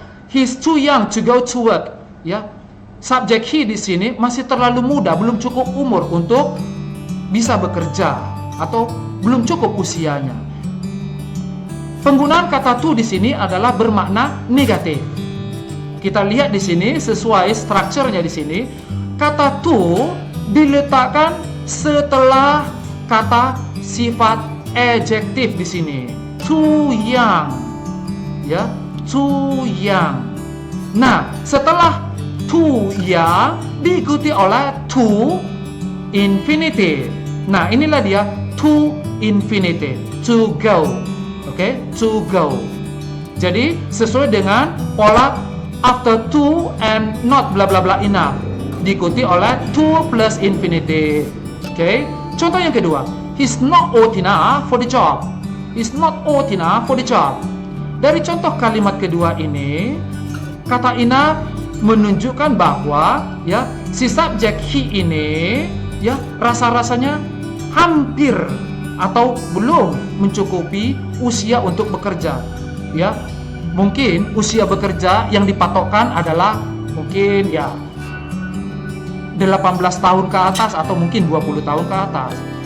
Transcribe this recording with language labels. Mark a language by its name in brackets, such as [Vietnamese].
[English] He's too young to go to work. [Indonesian] Subjek he di sini masih terlalu muda, belum cukup umur untuk bisa bekerja atau belum cukup usianya. Penggunaan kata to di sini adalah bermakna negatif. Kita lihat di sini sesuai strukturnya di sini, kata to diletakkan setelah kata sifat adjektif di sini. [English] Too young. Too young. [Indonesian] Nah, setelah too young diikuti oleh to infinitive. Nah, inilah dia [English] to infinitive, to go. To go. [Indonesian] Jadi sesuai dengan pola [English] after to and not bla bla bla enough, [Indonesian] diikuti oleh to plus infinitive. Oke. Contoh yang kedua, [English] he's not old enough for the job. He's not old enough for the job. [Indonesian] Dari contoh kalimat kedua ini, kata enough menunjukkan bahwa ya si subjek he ini ya rasa-rasanya hampir atau belum mencukupi usia untuk bekerja. Ya, mungkin usia bekerja yang dipatokkan adalah mungkin ya 18 tahun ke atas atau mungkin 20 tahun ke atas.